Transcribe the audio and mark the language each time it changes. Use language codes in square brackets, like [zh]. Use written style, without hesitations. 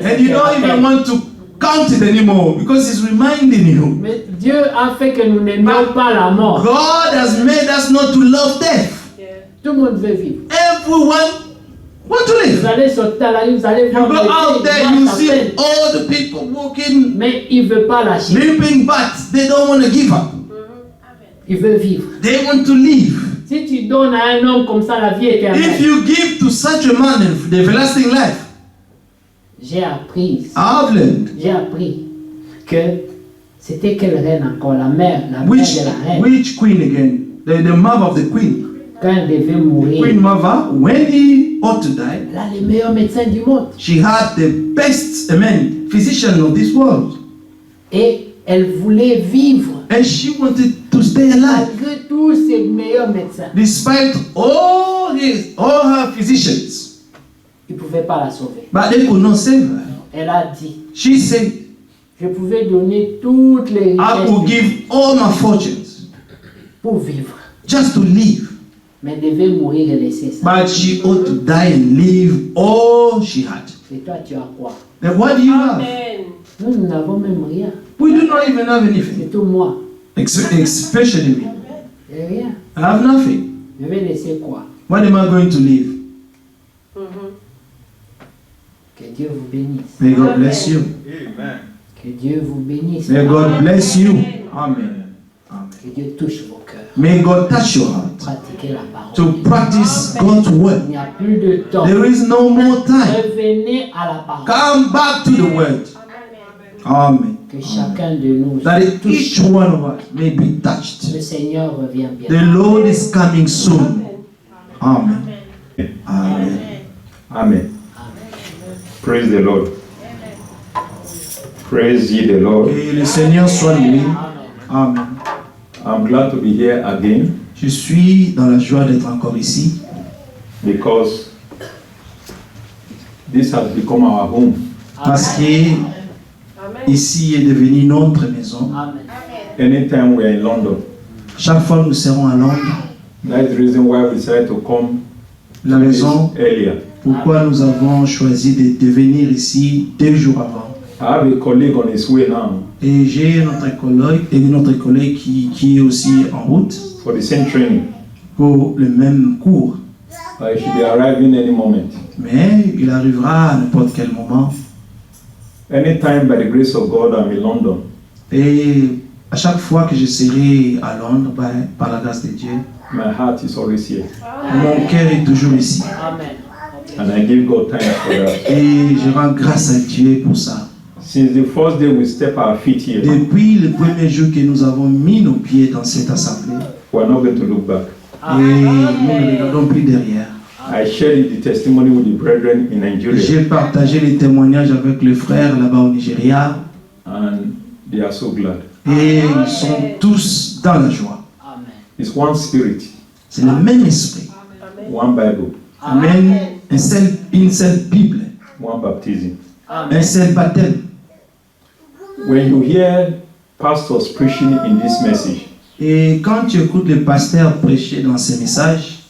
[en] and you don't even want to count it anymore because it's reminding you. [fr] Mais Dieu a fait que nous n'aimions pas la mort. [en] God has made us not to love death. [fr] Tout le monde veut vivre. [en] Everyone want to [fr] Vous [en] live. [fr] allez sortir à la rue, vous allez [en] You [fr] voir [en] go [fr] les [en] out [fr] gens, [en] there, [fr] ils [en] you [fr] marchent à [en] see [fr] peine. [en] all the people walking, [fr] Mais il ne veut pas lâcher. [en] limping, but they don't want to give up. [fr] Il veut vivre. [en] They want to live. [fr] Si tu donnes à un homme comme ça la vie [en] If [fr] éternelle, [en] you give to such a man the everlasting life, [fr] j'ai appris [en] I've learned [fr] que c'était quelle reine encore, la mère de la reine. [en] which queen again? The mother of the queen. [fr] Quand elle devait mourir, [en] Queen mother, when he ought to die, [fr] elle a les meilleurs médecins du monde. [en] she had the best, physician of this world. [fr] Et elle voulait vivre [en] And she wanted to stay alive. [fr] malgré tous ces meilleurs médecins. [en] Despite all her physicians. [fr] Ils ne pouvaient pas la sauver. [en] But they could not save her. [fr] Elle a dit, [en] She said, [fr] je pouvais donner toutes les [en] I [fr] richesses [en] will [fr] du [en] give all my fortunes [fr] pour vivre. [en] just to live. [fr] Mais elle devait mourir et laisser ça. [en] But she ought to die and leave all she had. [fr] Et toi, tu as quoi? [en] Then what do you have? [fr] Nous n'avons même rien. [en] We do not even have anything. [fr] C'est tout moi. [en] Especially me. [fr] Et rien. [en] I have nothing. [fr] Je vais laisser quoi? [en] What am I going to leave? [fr] Que Dieu vous bénisse. [en] May God bless you. [fr] Que Dieu vous bénisse. [en] May God bless you. Amen. Amen. [fr] Que Dieu touche vos cœurs. [en] May God touch your heart [fr] Pratiquez la parole. [en] to practice God's [fr] Il [en] word. [fr] n'y a plus de temps. [en] There is no more time. [fr] Revenez à la parole. [en] Come back to the word. Amen. [fr] Que chacun de nous [en] That [fr] soit touché. [en] each one of us may be touched. [fr] Le Seigneur revient [en] The [fr] bientôt. [en] Lord is coming soon. Amen. Amen. Amen. Praise the Lord. Praise ye the Lord. [fr] Que le Seigneur soit loué. [en] Amen. I'm glad to be here again [fr] Je suis dans la joie d'être encore ici [en] because this has become our home. [fr] parce que ici est devenu notre maison. [en] Amen. Anytime we are in London, [fr] Chaque fois que nous serons à Londres, [en] that's the reason why we decided to come [fr] la raison [en] earlier. [fr] pourquoi nous avons choisi de venir ici 2 jours avant. [en] I have a colleague on his way now [fr] Et j'ai notre collègue qui est aussi en route [en] for the same training, [fr] pour le même cours. [en] but he should be arriving any moment. [fr] Mais il arrivera à n'importe quel moment. [en] Anytime, by the grace of God, I'm in London, [fr] Et à chaque fois que je serai à Londres, par la grâce de Dieu, [en] my heart is always here. [fr] mon cœur est toujours ici. [en] And I give God thanks for that. [fr] Et je rends grâce à Dieu pour ça. [en] Since the first day we step our feet here, [fr] Depuis le premier jour que nous avons mis nos pieds dans cette assemblée, [en] we're not going to look back. [fr] et nous ne regardons plus derrière. [en] I shared the testimony with the brethren in Nigeria, [fr] J'ai partagé les témoignages avec les frères là-bas au Nigeria, [en] and they are so glad. [fr] et ils sont tous dans la joie. [en] It's one spirit, [fr] C'est le même esprit. [en] one Bible, [fr] Amen. Une seule Bible, [en] one baptism. [fr] un seul baptême. [en] When you hear pastors preaching in this message, [fr] Et quand tu écoutes les pasteurs prêcher dans ces messages,